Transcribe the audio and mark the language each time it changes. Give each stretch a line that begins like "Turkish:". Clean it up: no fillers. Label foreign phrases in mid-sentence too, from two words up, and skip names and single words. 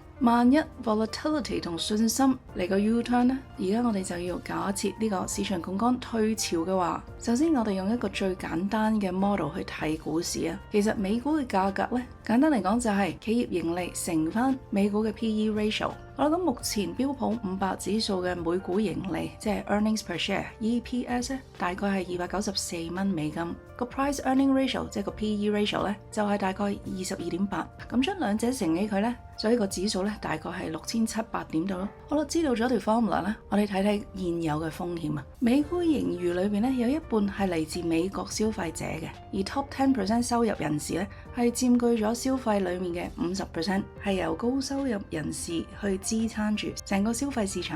Cantonese: 萬一 volatility 同信心嚟個 U-turn 呢，而家我哋就要假設呢個市場槓桿退潮嘅話，首先我哋用一個最簡單嘅 model 去睇股市啊。其實美股嘅價格呢，簡單嚟講就係企業盈利乘翻美股嘅
English: PE ratio。
Cantonese: 我諗目前標普500指數嘅每股盈利，即係
English: earnings per share EPS
Cantonese: 咧，大概係294蚊美金。個
English: price earning ratio
Cantonese: 即係個
English: PE ratio
Cantonese: 咧，就係大概22.8。咁將兩者乘起佢咧，所以個指數咧大概係6700點度咯。好啦，知道咗條 formula 咧，我哋睇睇現有嘅風險啊。美股盈餘裏邊咧有一半係嚟自美國消費者嘅，而 top 10% 收入人士咧係佔據咗消費裏面嘅50%，係由高收入人士去支撐住成個消費市場。